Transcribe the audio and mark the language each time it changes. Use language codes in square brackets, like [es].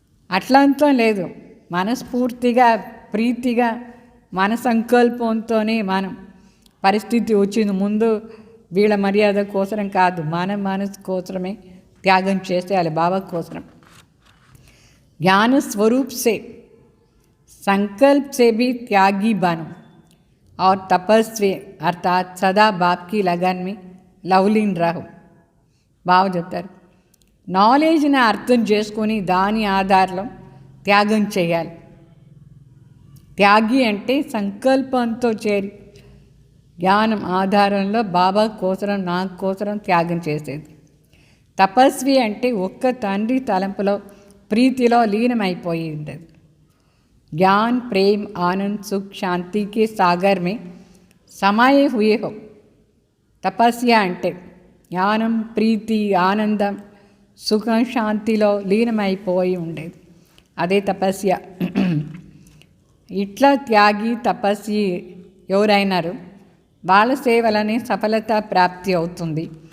[te] అట్లంతా లేదు, మనస్ఫూర్తిగా ప్రీతిగా మన సంకల్పంతోనే మనం పరిస్థితి వచ్చింది ముందు వీళ్ళ మర్యాద కోసరం కాదు, మన మనసు కోసమే త్యాగం చేసేయాలి బాబా కోసం. [hi] ज्ञान स्वरूप से संकल्प से भी त्यागी बनो और तपस्वी अर्थात सदा बाप की लगन में लवलीन रहो. [te] బాగా చెప్తారు, నాలెడ్జ్ని అర్థం చేసుకొని దాని ఆధారంలో త్యాగం చేయాలి. త్యాగి అంటే సంకల్పంతో చేరి జ్ఞానం ఆధారంలో బాబా కోసరం, నా కోసరం త్యాగం చేసేది. తపస్వి అంటే ఒక్క తండ్రి తలంపులో, प्रीतिलो लीनमैपोई उंटది. [hi] ज्ञान, प्रेम, आनंद, सुख, शांति के सागर में समाये हुए हो. [te] तपस्या అంటే జ్ఞానం, ప్రీతి, ఆనందం, సుఖం, శాంతిలో లీనమైపోయి ఉండేది, అదే తపస్య. ఇట్లా త్యాగి తపస్వి ఎవరైనారు వాళ్ళ సేవలనే సఫలత ప్రాప్తి అవుతుంది.